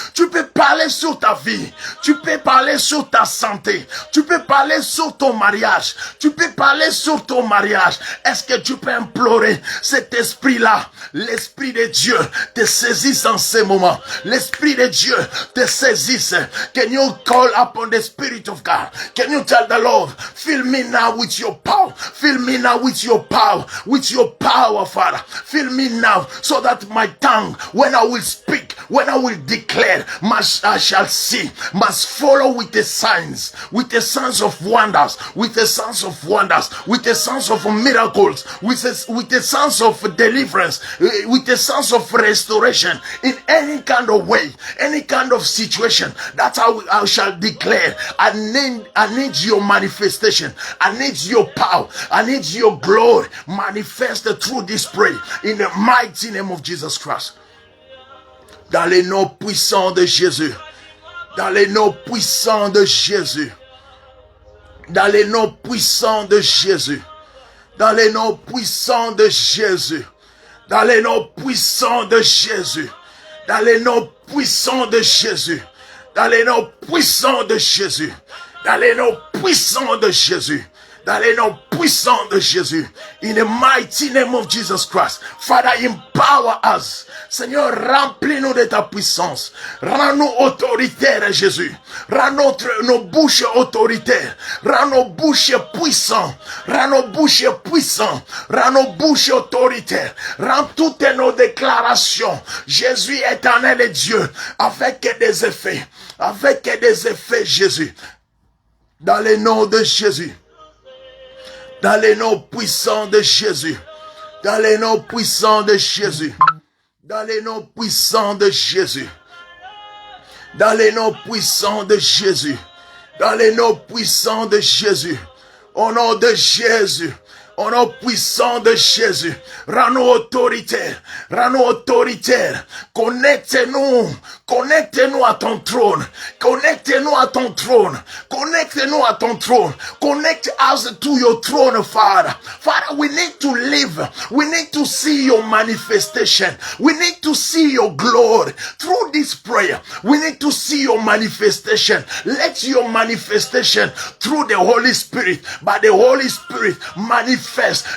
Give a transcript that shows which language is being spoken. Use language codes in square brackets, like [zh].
[fr] Tu peux parler sur ta vie. Tu peux parler sur ta santé. Tu peux parler sur ton mariage. Tu peux parler sur ton mariage. Est-ce que tu peux implorer cet esprit-là? L'esprit de Dieu te saisisse en ce moment. L'esprit de Dieu te saisisse. [en] Can you call upon the Spirit of God? Can you tell the Lord, fill me now with your power. Fill me now with your power. With your power. Father, fill me now so that my tongue, when I will speak, when I will declare, I shall see, must follow with the signs of wonders, with the signs of wonders, with the signs of miracles, with the signs of deliverance, with the signs of restoration, in any kind of way, any kind of situation. That's how I shall declare. I need your manifestation. I need your power. I need your glory manifested through this prayer in the mighty name of Jesus Christ. [fr] Dans les noms puissants de Jésus. Dans les noms puissants de Jésus. Dans les noms puissants de Jésus. Dans les noms puissants de Jésus. Dans les noms puissants de Jésus. Dans les noms puissants de Jésus. Dans les noms puissants de Jésus. Dans les noms puissants de Jésus. Dans les noms puissants de Jésus. [en] In the mighty name of Jesus Christ. Father, empower us. [fr] Seigneur, remplis-nous de ta puissance. Rends-nous autoritaires, Jésus. Rends nos bouches autoritaires. Rends nos bouches puissantes. Rends nos bouches puissantes. Rends nos bouches autoritaires. Rends toutes nos déclarations. Jésus éternel et Dieu. Avec des effets. Avec des effets, Jésus. Dans le nom de Jésus. Dans les noms puissants de Jésus. Dans les noms puissants de Jésus. Dans les noms puissants de Jésus. Dans les noms puissants de Jésus. Dans les noms puissants de Jésus. Au nom de Jésus. Au nom puissant de Jésus, rends-nous autoritaires, rends-nous autoritaires, connecte-nous à ton trône, connecte-nous à ton trône, connecte-nous à ton trône, [en] connect us to your throne, Father. Father, we need to live, we need to see your manifestation, we need to see your glory through this prayer, we need to see your manifestation. Let your manifestation through the Holy Spirit, by the Holy Spirit, manifest.